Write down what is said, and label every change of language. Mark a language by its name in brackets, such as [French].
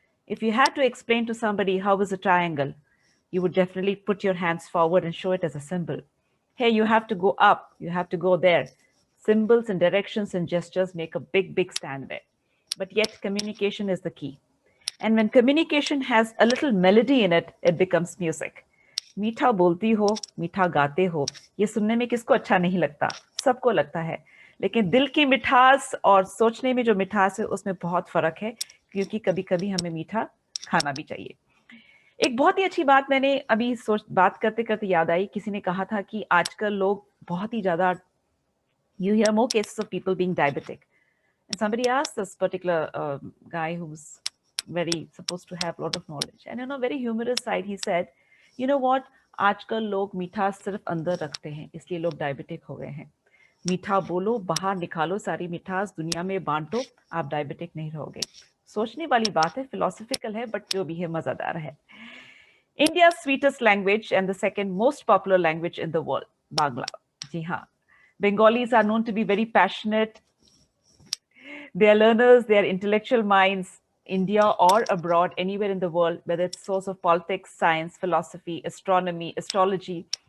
[English] If you had to explain to somebody how is a triangle, you would definitely put your hands forward and show it as a symbol. Hey, you have to go up, you have to go there. Symbols and directions and gestures make a big stand there. But yet, communication is the key. And when communication has a little melody in it, it becomes music. [Hindi] मीठा बोलती हो, मीठा गाते हो, ये सुनने में किसको अच्छा नहीं लगता? सबको लगता है। लेकिन दिल की मिठास और सोचने में जो मिठास है, उसमें बहुत फर्क है, क्योंकि कभी-कभी हमें मीठा खाना भी चाहिए। एक बहुत ही अच्छी बात मैंने अभी बात करते-करते याद आई, किसी ने कहा था कि आजकल लोग बहुत ही ज़्यादा [English] you hear more cases of people being diabetic. And somebody asked this particular guy who's very supposed to have a lot of knowledge. And on a very humorous side, he said, you know what? [Hindi] आजकल लोग मीठा सिर्फ अंदर रखते हैं, इसलिए लोग diabetic हो गए हैं। मीठा बोलो, बाहर निकालो सारी मिठास, दुनिया में बांटो, आप डायबिटिक नहीं रहोगे। सोचने वाली बात है, फिलोसफिकल है, बट जो भी है मजेदार है। [English] India's sweetest language and the second most popular language in the world, Bangla. [Hindi] जी हाँ, [English] Bengalis are known to be very passionate. They are learners, they are intellectual minds, India or abroad, anywhere in the world, whether it's source of politics, science, philosophy, astronomy, astrology.